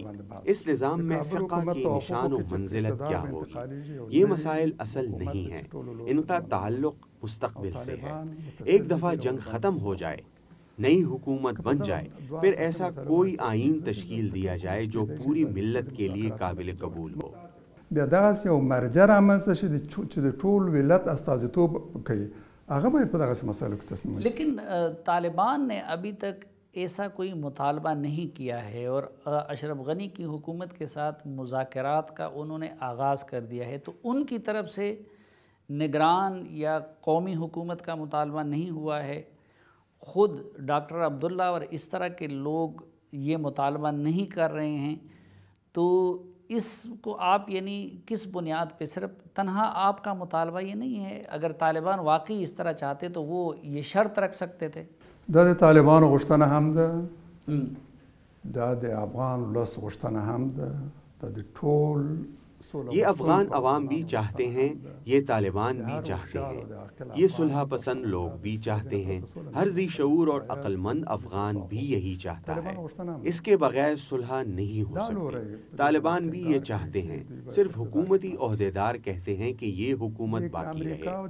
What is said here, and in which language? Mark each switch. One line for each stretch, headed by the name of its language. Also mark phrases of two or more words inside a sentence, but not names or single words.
Urdu: اس نظام میں فقہ کی نشان و منزلت کیا ہوگی؟ یہ مسائل اصل نہیں ہیں، ان کا تعلق مستقبل سے ہے. ایک دفعہ جنگ ختم ہو جائے، نئی حکومت بن جائے، پھر ایسا کوئی آئین تشکیل دیا جائے جو پوری ملت کے لیے قابل قبول ہو.
Pashto: بیا دغسې یو مرجع رامنځته شي چې د ټول ولت استازیتوب کوي، هغه باید په دغسې مسایلو کې تصمیم ونیسي.
Urdu: لیکن طالبان نے ابھی تک ایسا کوئی مطالبہ نہیں کیا ہے اور اشرف غنی کی حکومت کے ساتھ مذاکرات کا انہوں نے آغاز کر دیا ہے، تو ان کی طرف سے نگران یا قومی حکومت کا مطالبہ نہیں ہوا ہے. خود ڈاکٹر عبداللہ اور اس طرح کے لوگ یہ مطالبہ نہیں کر رہے ہیں. تو اس کو آپ یعنی کس بنیاد پہ، صرف تنہا آپ کا مطالبہ یہ نہیں ہے؟ اگر طالبان واقعی اس طرح چاہتے تو وہ یہ شرط رکھ سکتے تھے.
Pashto: دا د طالبانو غوښتنه هم ده، دا د افغان ولس غوښتنه هم ده، دا د ټول
Urdu: یہ افغان عوام بھی چاہتے ہیں، یہ طالبان بھی چاہتے ہیں، یہ صلح پسند لوگ بھی چاہتے ہیں. ہر ذی شعور اور عقل مند افغان بھی یہی چاہتا ہے. اس کے بغیر صلح نہیں ہو سکتی. طالبان بھی یہ چاہتے ہیں، صرف حکومتی عہدیدار کہتے ہیں کہ یہ حکومت باقی رہے.